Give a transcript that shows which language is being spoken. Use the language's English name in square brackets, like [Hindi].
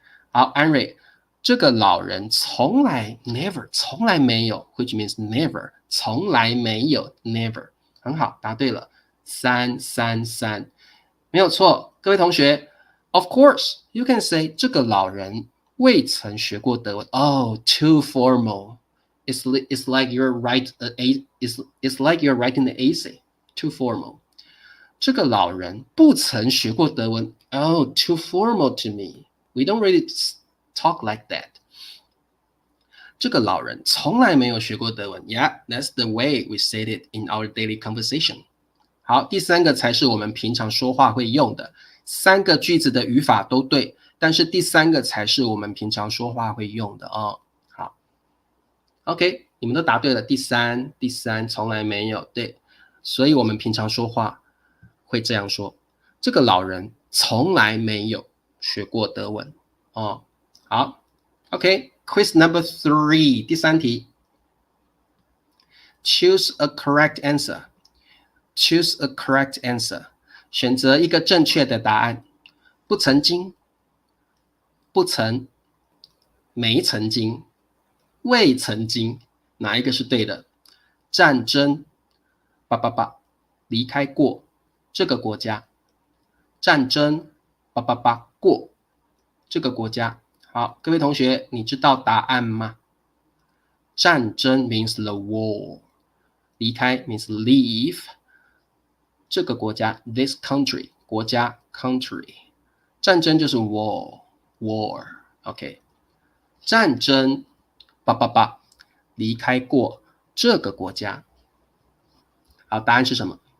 [Chinese] 好，安蕊，这个老人从来 never 从来没有 ，which means never 从来没有 never， 很好，答对了，333，没有错。各位同學 ， [English] of course you can say [Chinese] 这个老人未曾学过德文。 [English] Oh, too formal. It's like you're it's like you're writing the essay. Too formal. [Chinese] 这个老人不曾学过德文。 [English] Oh, too formal to me. We don't really talk like that. [Chinese] 这个老人从来没有学过德文。 [English] Yeah, that's the way we say it in our daily conversation. [Chinese] 好，第3个才是我们平常说话会用的。3个句子的语法都对，但是第3个才是我们平常说话会用的哦。好 ，OK， 你们都答对了。第三从来没有对，所以我们平常说话会这样说：这个老人从来没有学过德文哦。好 ，OK，Quiz number 3， 第3题 ， [English] Choose a correct answer。 [Chinese] Choose a correct answer， 选择一个正确的答案。不曾经，不曾，没曾经，未曾经，哪一个是对的？战争，离开过这个国家。战争，过这个国家。好，各位同学，你知道答案吗？ [English] 战争 means the war， 离开 means leave。 [Chinese] 这个国家 this country， 国家 country， 战争就是 war OK， 战争离开过这个国家。好，答案是什么？